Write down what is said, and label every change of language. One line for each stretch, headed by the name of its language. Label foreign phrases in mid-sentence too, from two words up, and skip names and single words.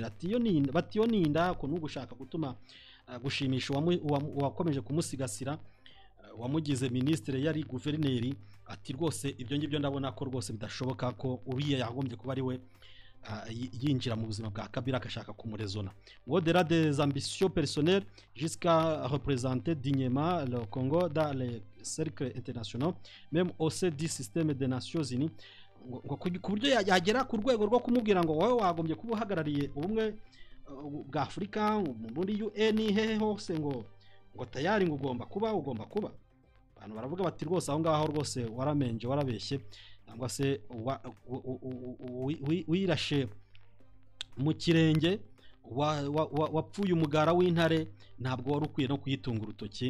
Kinyarwanda: Ati yo ninda ko n'ugushaka gutuma gushimisha wakomeje kumusigasira, wamugize ministre yari guverineri. Ati rwose ibyo ngibyo ndabona ko rwose bidashoboka ko uriya yagombye kuba ari we yinjira mu buzima bwa Kabila akashaka kumurezona.
French: Au-delà des ambitions personnelles jusqu'à représenter dignement le Congo dans les cercles internationaux, même au sein du système des Nations Unies,
Kinyarwanda: ku buryo yagera ku rwego rwo kumubwira ngo wowe wagombye kuba uhagarariye ubumwe bwa Afurika muri UN, hehe hose ngo tayari ngo ugomba kuba. Abantu baravuga bati rwose aho ngaho rwose waramenje, warabeshye, cyangwa se wirashe mu kirenge, wapfuye umugara w'intare, ntabwo wari ukwiye no kuyitunga urutoki.